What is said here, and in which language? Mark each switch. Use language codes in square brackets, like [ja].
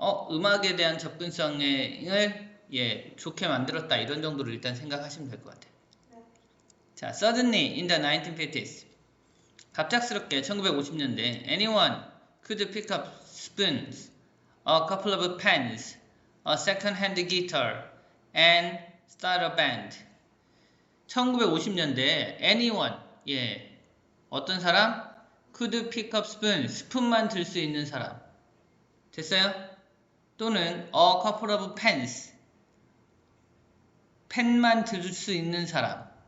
[ko] 음악에 대한 접근성을 예, 좋게 만들었다 이런 정도로 일단 생각하시면 될 것 같아요. [en] 자, suddenly in the 1950s, [ko] 갑작스럽게 1950년대, [en] anyone could pick up spoons, a couple of pens, a second-hand guitar, and start a band. [ko] 1950년대 anyone, 예, 어떤 사람? [en] could pick up spoon, [ko] 스푼만 들 수 있는 사람. 됐어요? 또는 [en] a couple of pens, [ko] 펜만 들 수 있는 사람.